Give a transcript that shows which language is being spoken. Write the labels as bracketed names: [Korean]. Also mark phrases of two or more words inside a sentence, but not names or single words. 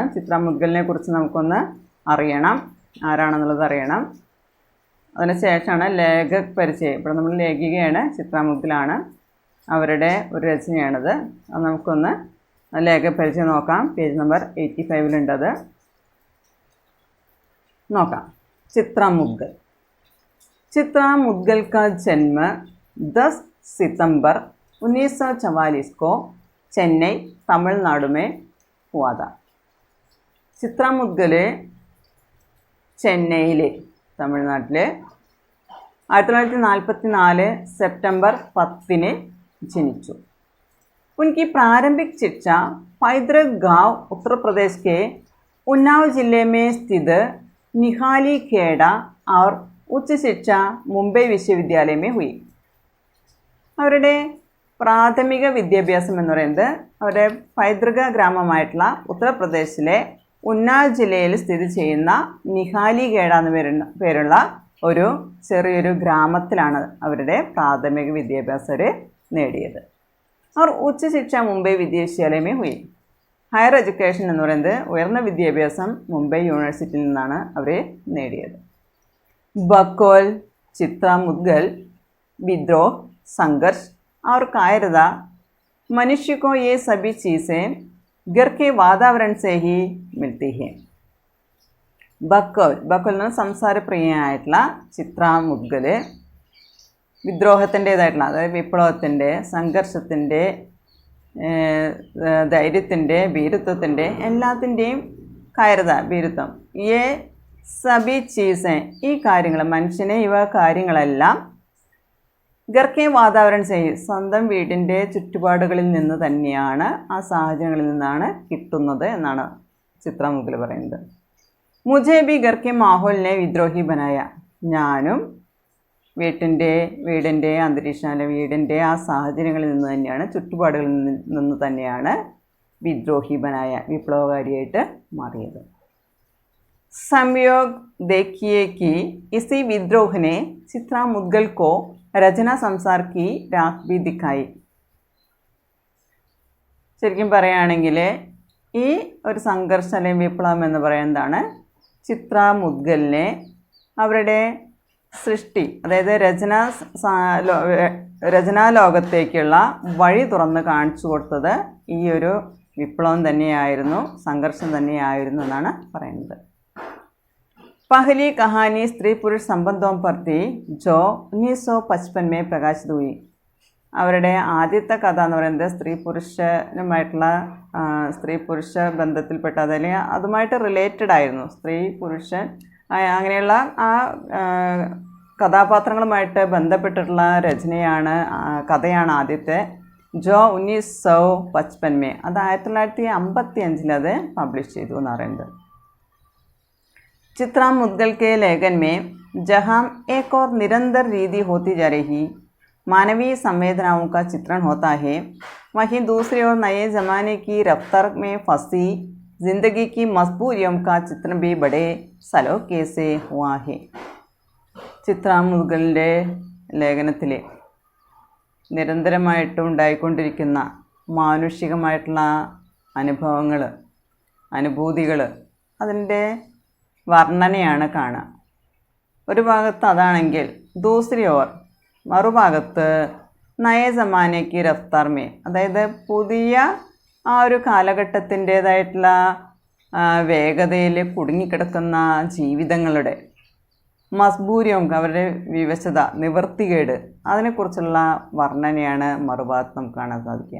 [Malayalam] ചിത്ര മുദ്ഗലിനെ കുറിച്ച് നമുക്കൊന്ന് അറിയണം, ആരാണെന്നുള്ളത് അറിയണം. അതിന് ശേഷമാണ് ലേഖക് പരിചയം. ഇപ്പോൾ നമ്മൾ ലേഖികയാണ്, ചിത്ര മുദ്ഗലാണ്, അവരുടെ ഒരു രചനയാണത്. അത് നമുക്കൊന്ന് ലേഖക പരിചയം നോക്കാം. പേജ് നമ്പർ 85 നോക്കാം. [Hindi] चित्रा मुद्गल. चित्रा मुद्गल का जन्म 10 सितंबर 1944 को चेन्नई, तमिलनाडु में हुआ था. [Malayalam] चित्रा मुद्गल ചെന്നൈയിലെ, തമിഴ്നാട്ടിലെ 1944 സെപ്റ്റംബർ 10 ജനിച്ചു. [Hindi] उनकी प्रारंभिक शिक्षा पैतृक गांव उत्तर प्रदेश के उन्नाव जिले में स्थित निहाली खेड़ा और उच्च शिक्षा मुंबई विश्वविद्यालय में हुई. [Malayalam] അവരുടെ പ്രാഥമിക വിദ്യാഭ്യാസം എന്ന് പറയുന്നത് അവരുടെ പൈതൃക ഗ്രാമമായിട്ടുള്ള ഉത്തർപ്രദേശിലെ ഉന്നാവ് ജില്ലയിൽ സ്ഥിതി ചെയ്യുന്ന നിഹാലി ഖേഡ എന്ന പേരുള്ള ഒരു ചെറിയൊരു ഗ്രാമത്തിലാണ് അവരുടെ പ്രാഥമിക വിദ്യാഭ്യാസം അവർ നേടിയത്. [Hindi] അവർ उच्च शिक्षा मुंबई विश्वविद्यालय में हुई. [English] higher education [Malayalam] എന്ന് പറയുന്നത് ഉയർന്ന വിദ്യാഭ്യാസം മുംബൈ യൂണിവേഴ്സിറ്റിയിൽ നിന്നാണ് അവർ നേടിയത്. [Hindi] बकौल, चित्रा मुद्गल, विद्रोह, संघर्ष और कायरता मनुष्य को ये सभी चीज़ें घर के वातावरण से ही मिलती हैं. [Malayalam] ബക്കോൽ എന്ന് സംസാരപ്രിയയായിട്ടുള്ള ചിത്ര മുദ്ഗൽ വിദ്രോഹത്തിൻ്റേതായിട്ടുള്ള, അതായത് വിപ്ലവത്തിൻ്റെ, സംഘർഷത്തിൻ്റെ, ധൈര്യത്തിൻ്റെ, ഭീരുത്വത്തിൻ്റെ, എല്ലാത്തിൻ്റെയും കായരത, ഭീരുത്വം, ഈ [Hindi] सभी चीज़ें, [Malayalam] ഈ കാര്യങ്ങൾ, മനുഷ്യനെ ഇവ കാര്യങ്ങളെല്ലാം [Hindi] घर के वातावरण [Malayalam] ചെയ്യും, സ്വന്തം വീടിൻ്റെ ചുറ്റുപാടുകളിൽ നിന്ന് തന്നെയാണ്, ആ സാഹചര്യങ്ങളിൽ നിന്നാണ് കിട്ടുന്നത് എന്നാണ് ചിത്ര മുദ്ഗൽ പറയുന്നത്. [Hindi] മുझे भी घर के माहौल ने विद्रोही बनाया. [Malayalam] ഞാനും വീടിൻ്റെ അന്തരീക്ഷം, അല്ലെ വീടിൻ്റെ ആ സാഹചര്യങ്ങളിൽ നിന്ന് തന്നെയാണ്, ചുറ്റുപാടുകളിൽ നിന്ന് തന്നെയാണ് [Hindi] विद्रोही बनाया, [Malayalam] വിപ്ലവകാരിയായിട്ട് മാറിയത്. [Hindi] സംयोग देखिए कि इसी विद्रोह ने चित्रा मुद्गल को रचना संसार की राह भी दिखाई. [Malayalam] ശരിക്കും പറയുകയാണെങ്കിൽ ഈ ഒരു സംഘർഷം അല്ലെങ്കിൽ വിപ്ലവം എന്ന് പറയുന്നതാണ് ചിത്ര മുദ്ഗലിനെ അവരുടെ സൃഷ്ടി, അതായത് രചനാലോകത്തേക്കുള്ള വഴി തുറന്ന് കാണിച്ചു കൊടുത്തത് ഈ ഒരു വിപ്ലവം തന്നെയായിരുന്നു, സംഘർഷം തന്നെയായിരുന്നു എന്നാണ് പറയുന്നത്. [Hindi] पहली कहानी स्त्री पुरुष संबंधों पर थी जो 1955 में प्रकाशित हुई. [Malayalam] അവരുടെ ആദ്യത്തെ കഥ എന്ന് പറയുന്നത് സ്ത്രീ പുരുഷ ബന്ധത്തിൽപ്പെട്ട, അല്ലെങ്കിൽ അതുമായിട്ട് റിലേറ്റഡ് ആയിരുന്നു. സ്ത്രീ പുരുഷൻ അങ്ങനെയുള്ള ആ കഥാപാത്രങ്ങളുമായിട്ട് ബന്ധപ്പെട്ടിട്ടുള്ള രചനയാണ്, കഥയാണ് ആദ്യത്തെ. ജോ 1955 അത് 1955 അത് പബ്ലിഷ് ചെയ്തു എന്ന് പറയുന്നത്. [Hindi] चित्रा मुद्गल के लेखन में जहाँ एक और निरंतर रीति होती जा रही मानवीय संवेदनाओं का चित्रण होता है, वहीं दूसरी ओर नए ज़माने की रफ्तार में फंसी ज़िंदगी की मजबूरियों का चित्रण भी बड़े सलोखे से हुआ है. [Malayalam] ചിത്ര മുദ്ഗലിൻ്റെ ലേഖനത്തിൽ നിരന്തരമായിട്ട് ഉണ്ടായിക്കൊണ്ടിരിക്കുന്ന മാനുഷികമായിട്ടുള്ള അനുഭവങ്ങൾ, അനുഭൂതികൾ, അതിൻ്റെ വർണ്ണനയാണ് കാണുക. ഒരു ഭാഗത്ത് അതാണെങ്കിൽ [Hindi] दूसरी ओर, [Malayalam] മറുഭാഗത്ത് [Hindi] नए ज़माने की रफ़्तार में, [Malayalam] അതായത് പുതിയ ആ ഒരു കാലഘട്ടത്തിൻ്റേതായിട്ടുള്ള വേഗതയിൽ കുടുങ്ങിക്കിടക്കുന്ന ജീവിതങ്ങളുടെ മസ്ബൂരിയും, അവരുടെ വിവശത, നിവൃത്തികേട്, അതിനെക്കുറിച്ചുള്ള വർണ്ണനയാണ് മറുഭാഗത്ത് നമുക്ക് കാണാൻ സാധിക്കുക.